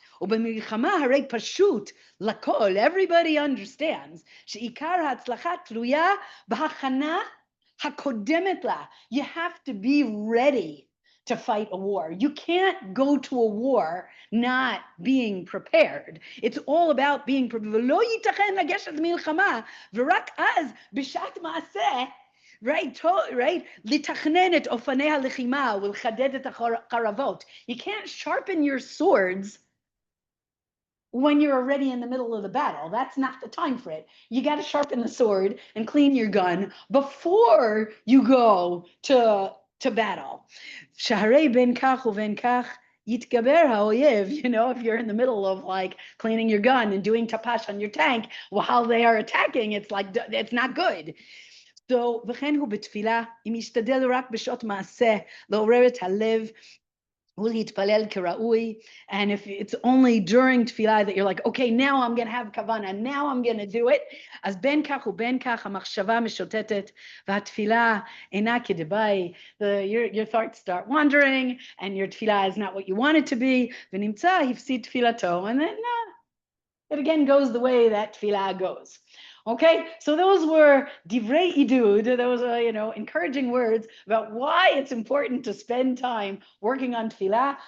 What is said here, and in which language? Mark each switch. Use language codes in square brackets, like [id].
[he] ובמלחמה הרי פשוט לכל, [en] everybody understands, [he] שעיקר ההצלחה תלויה בהכנה הקודמת לה. [en] You have to be ready to fight a war. You can't go to a war not being prepared. It's all about being prepared. [he] ולא ייתכן לגשת למלחמה, ורק אז בשעת מעשה, [en] right? [he] לתכנן את אופני הלחימה ולחדד את החרבות. [en] You can't sharpen your swords when you're already in the middle of the battle. That's not the time for it. You got to sharpen the sword and clean your gun before you go to battle. [he] Shaharei ben kach uven kach yitgaber haoyev. [en] If you're in the middle of like cleaning your gun and doing tapash on your tank while they are attacking, it's not good. So [he] וכן הוא בתפילה, אם ישתדל רק בשעות מעשה לעורר את הלב [en] And if it's only during tefillah that you're like, okay, now I'm going to have kavanah, now I'm going to do it. [he] אז בין כך ובין כך המחשבה משוטטת והתפילה אינה כדבעי. [en] Your thoughts start wandering and your tefillah is not what you want it to be. [he] ונמצא הפסיד תפילתו. [en] And then it again goes the way that tefillah goes. Okay, so those were divrei idud, those are, encouraging words about why it's important to spend time working on tefillah.